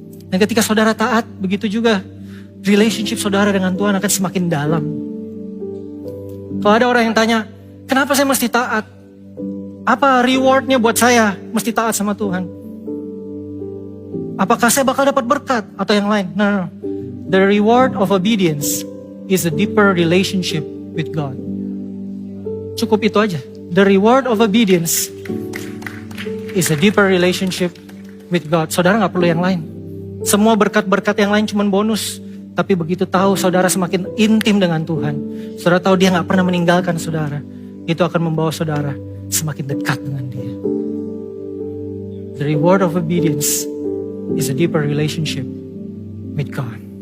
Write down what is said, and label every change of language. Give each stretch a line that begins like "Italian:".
Indonesian: Dan ketika saudara taat, begitu juga relationship saudara dengan Tuhan akan semakin dalam. Kalau ada orang yang tanya, kenapa saya mesti taat? Apa rewardnya buat saya mesti taat sama Tuhan? Apakah saya bakal dapat berkat atau yang lain?
English: No. The reward of obedience is a deeper relationship with God.
Indonesian: Cukup itu aja.
English: The reward of obedience is a deeper relationship with God.
Indonesian: Saudara gak perlu yang lain. Semua berkat-berkat yang lain cuma bonus. Tapi begitu tahu saudara semakin intim dengan Tuhan. Saudara tahu dia gak pernah meninggalkan saudara. Itu akan membawa saudara semakin dekat dengan dia.
English: The reward of obedience is a deeper relationship with God.